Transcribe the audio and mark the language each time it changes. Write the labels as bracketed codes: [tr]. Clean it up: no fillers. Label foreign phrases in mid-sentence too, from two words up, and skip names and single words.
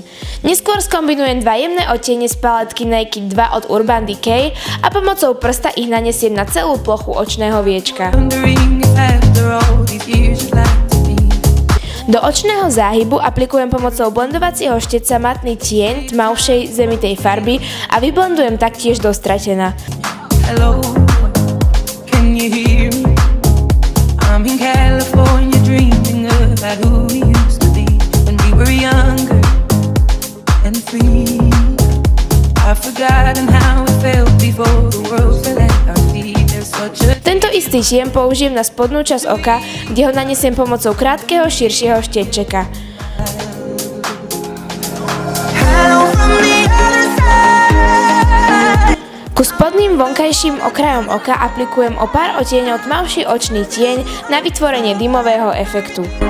[sk] Neskôr skombinujem dva jemné odtiene z paletky Naked 2 od Urban Decay a pomocou prsta ich nanesiem na celú plochu očného viečka. Do očného záhybu aplikujem pomocou blendovacieho štetca matný tieň tmavšej zemitej farby a vyblendujem taktiež do Stratena. [en] Hello, can you hear me? I'm in California dreaming about who we used to be when we were younger and free. I've forgotten how it felt before the world fell at our feet. There's such a... [sk] Tento istý tieň použijem na spodnú časť oka, kde ho nanesiem pomocou krátkeho, širšieho štečeka. Ku spodným vonkajším okrajom oka aplikujem o pár odtieňov tmavší očný tieň na vytvorenie dymového efektu.